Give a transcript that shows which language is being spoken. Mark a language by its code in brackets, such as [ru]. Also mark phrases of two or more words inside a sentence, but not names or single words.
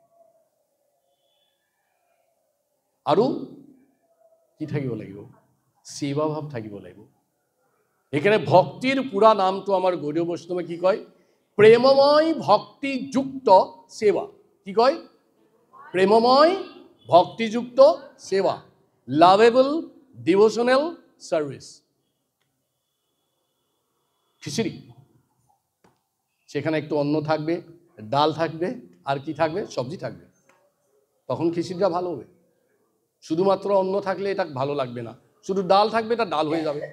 [as] আৰু কি থাকিব লাগিব সেৱা ভাৱ থাকিব লাগিব এখানে ভক্তিৰ পুৰা নামটো আমাৰ গৌড়ীয় বৈষ্ণৱে কি কয় প্রেমময় ভক্তিযুক্ত সেৱা কি কয় প্রেমময় ভক্তিযুক্ত সেৱা [en] lovable devotional service [bn] খিচুড়ি, সেখানে একটু অন্ন থাকবে, ডাল থাকবে, আর কি থাকবে, সবজি থাকবে, তখন খিচুড়িটা ভালো হবে। শুধুমাত্র অন্ন থাকলে এটা ভালো লাগবে না, শুধু ডাল থাকবে, এটা ডাল হয়ে যাবে।